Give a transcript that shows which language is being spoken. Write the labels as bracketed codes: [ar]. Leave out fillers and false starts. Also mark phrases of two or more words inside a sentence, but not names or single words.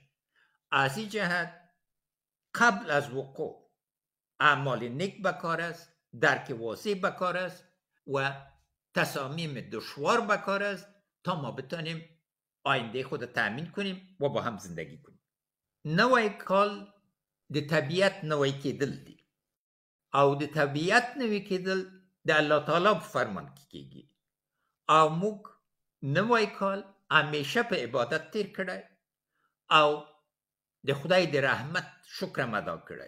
[fa] از این جهت قبل از وقوع اعمال نیک بکار است، درک واضح بکار است و تصامیم دشوار بکار است تا ما بتونیم آینده خود تأمین کنیم و با هم زندگی کنیم. [ps] نوی کال د طبیعت نوی کېدل دي او د طبیعت نوی کېدل د الله تعالی په فرمان کې کېږي او موږ نوی کال همیشه په عبادت تیر کړی او د خدای د رحمت شکر ادا کړی.